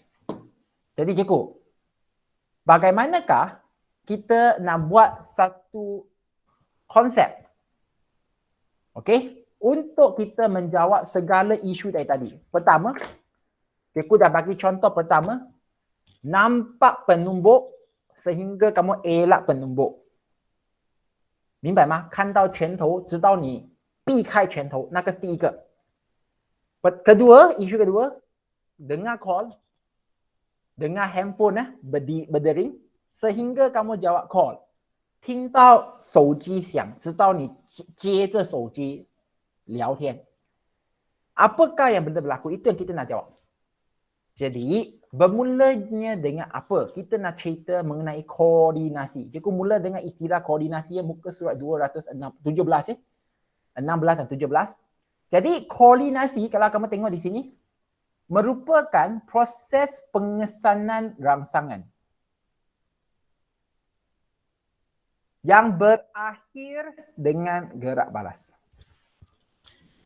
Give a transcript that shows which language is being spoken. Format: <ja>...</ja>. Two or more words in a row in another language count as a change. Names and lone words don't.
<ms>Jadi cikgu, bagaimanakah kita nak buat satu konsep, okey, untuk kita menjawab segala isu dari tadi? Pertama, cikgu dah bagi contoh pertama, nampak penumbuk sehingga kamu elak penumbuk.</ms> <zh>明白吗？看到拳头，直到你避开拳头，那个是第一个。</zh> <ms>Kedua, isu kedua, dengar call, dengar handphone berdering, sehingga kamu jawab call.</ms> <zh>听到手机响，直到你接着手机聊天.</zh> <ms>Apakah yang benar berlaku? Itu yang kita nak jawab. Jadi, bermulanya dengan apa? Kita nak cerita mengenai koordinasi. Cikgu mula dengan istilah koordinasi yang muka surat 217 ya. 16 dan 17. Jadi, koordinasi kalau kamu tengok di sini merupakan proses pengesanan rangsangan yang berakhir dengan gerak balas.</ms>